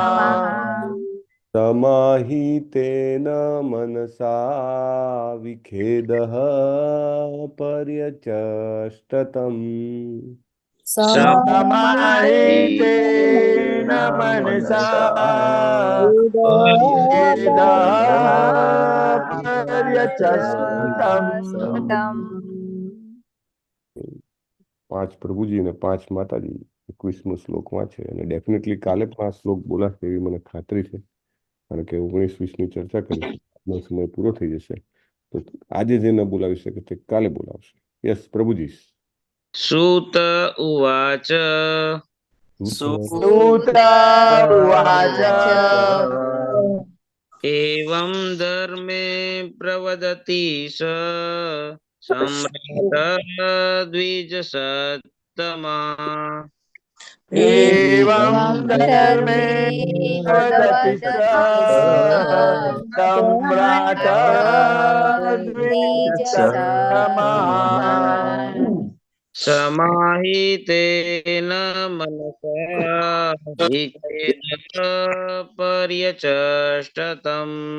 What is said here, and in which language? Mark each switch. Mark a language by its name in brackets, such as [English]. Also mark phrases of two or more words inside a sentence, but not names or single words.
[Sanskrit] समाहितेन मनसा विखेदः पर्यचष्टतम् समाहितेन मनसा विखेदः पर्यचष्टतम् [Gujarati] 5 પ્રભુજી અને 5 માતાજી 21મો શ્લોક વાંચે અને ડેફિનેટલી કાલે પણ આ શ્લોક બોલાશે એવી મને ખાતરી છે, કારણ કે 19-20ની ચર્ચા કરીશું. આજનો સમય પૂરો થઈ જશે તો આજે જે ન બોલાવી શકે તે કાલે બોલાવશે. યસ પ્રભુજી. [Sanskrit] सूत उवाच सुत उवाच एवं धर्मे प्रवदति स सम्राट द्विजसत्तमा एवं धर्मे प्रवदति सम्राट द्विजसत्तमः समाहितेन मनसा विखेद पर्यचष्टतम्